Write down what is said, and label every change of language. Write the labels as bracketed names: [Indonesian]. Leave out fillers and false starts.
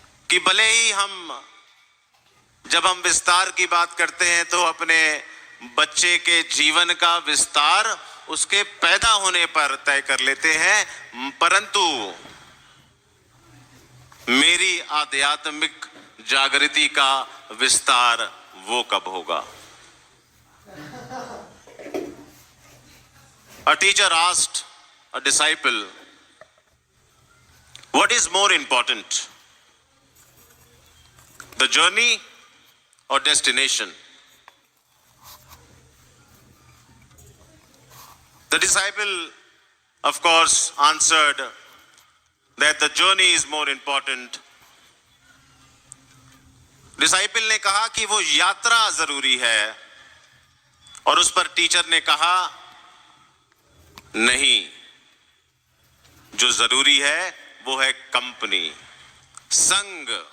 [Hindi] कि भले ही जब हम विस्तार की बात करते हैं तो अपने बच्चे के जीवन का विस्तार उसके पैदा होने पर तय कर लेते हैं, परंतु मेरी आध्यात्मिक जागृति का विस्तार वो कब होगा? [English] A teacher asked a disciple, what is more important, the journey or destination? The disciple, of course, answered that the journey is more important. [Hindi] Disciple ने कहा कि वो यात्रा जरूरी है, और उस पर टीचर ने कहा नहीं, जो जरूरी है वो है कंपनी, संग।